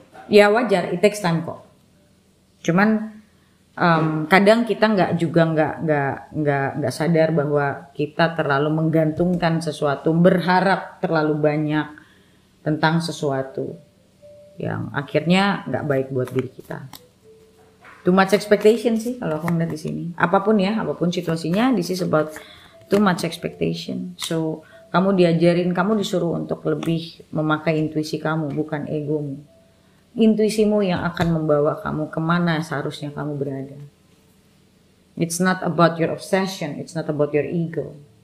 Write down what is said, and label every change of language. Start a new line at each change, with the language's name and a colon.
Indonesian: Ya wajar,
English: it takes time
Indonesian: kok. Cuman kadang kita nggak sadar bahwa kita terlalu menggantungkan sesuatu, berharap terlalu banyak tentang sesuatu yang akhirnya nggak baik buat diri kita.
English: Too much expectation
Indonesian: sih kalau aku ngeliat di sini. Apapun ya, apapun situasinya,
English: this is about too much expectation.
Indonesian: So, kamu diajarin, kamu disuruh untuk lebih memakai intuisi kamu, bukan egomu. Intuisimu yang akan membawa kamu kemana seharusnya kamu berada.
English: It's not about your obsession, it's not about your ego.